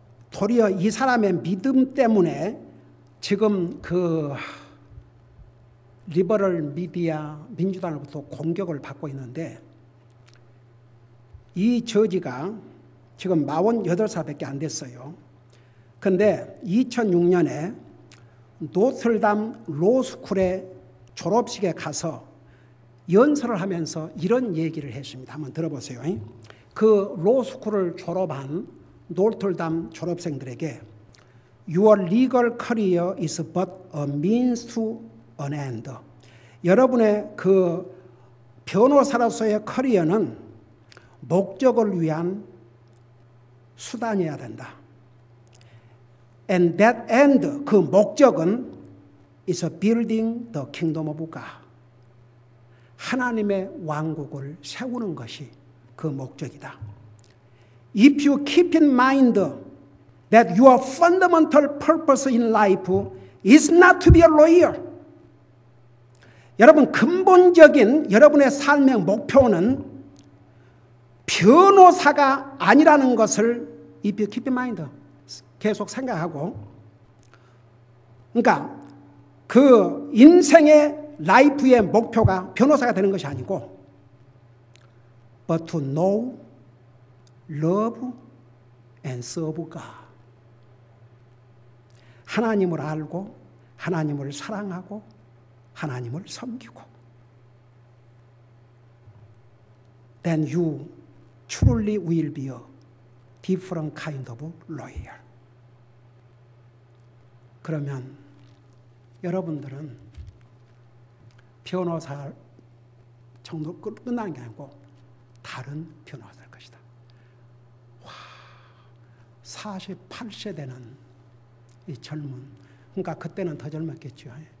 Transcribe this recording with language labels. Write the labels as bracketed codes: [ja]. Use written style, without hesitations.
[ko] 도리어 이 사람의 믿음 때문에 지금 그 리버럴 미디어 민주당으로부터 공격을 받고 있는데, 이 저지가 지금 48살밖에 안 됐어요. 그런데 2006년에 노틀담 로스쿨의 졸업식에 가서 연설을 하면서 이런 얘기를 했습니다. 한번 들어보세요. 그 로스쿨을 졸업한 노틀담 졸업생들에게 [en] Your legal career is but a means to an end. [ko] 여러분의 그 변호사로서의 커리어는 목적을 위한 수단이어야 된다. [en] And that end, [ko] 그 목적은 [en] is building the kingdom of God. [ko] 하나님의 왕국을 세우는 것이 그 목적이다. [en] If you keep in mind that your fundamental purpose in life is not to be a lawyer. [ko] 여러분, 근본적인 여러분의 삶의 목표는 변호사가 아니라는 것을 [en] if you keep in mind, [ko] 계속 생각하고, 그러니까 그 인생의 라이프의 목표가 변호사가 되는 것이 아니고 [en] but to know, love and serve God. [ko] 하나님을 알고 하나님을 사랑하고 하나님을 섬기고, [en] then you truly will be a different kind of lawyer. [ko] 그러면 여러분들은 변호사 정도 끝나는 게 아니고 다른 변호사일 것이다. 와, 48세 되는 이 젊은, 그러니까 그때는 더 젊었겠죠.